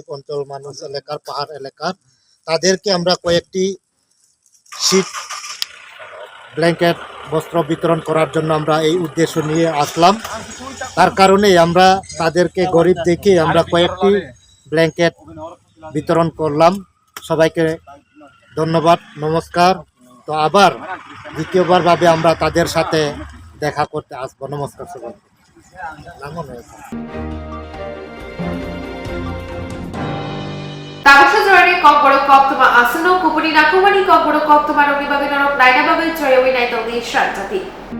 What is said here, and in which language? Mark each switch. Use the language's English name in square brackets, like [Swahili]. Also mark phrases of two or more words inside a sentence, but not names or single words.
[Bangla] অঞ্চল মানুষ এলাকার পাহাড় এলাকার তাদেরকে আমরা কয়েকটি শীত ব্ল্যাঙ্কেট বস্ত্র বিতরণ করার জন্য আমরা এই উদ্দেশ্য নিয়ে আসলাম তার কারণে আমরা তাদেরকে গরিব দেখে আমরা কয়েকটি ব্ল্যাঙ্কেট বিতরণ করলাম সবাইকে ধন্যবাদ নমস্কার তো আবার দ্বিতীয়বার ভাবে আমরা তাদের সাথে দেখা করতে আসবো নমস্কার সবাইকে [Kok Borok] Tabasha Zorani Kokborok Koktwma Asano Kupuni Nakumani Kokborok Koktwma Rogi Baginarok Naina Bagai Choyawi Naitali Swrangchati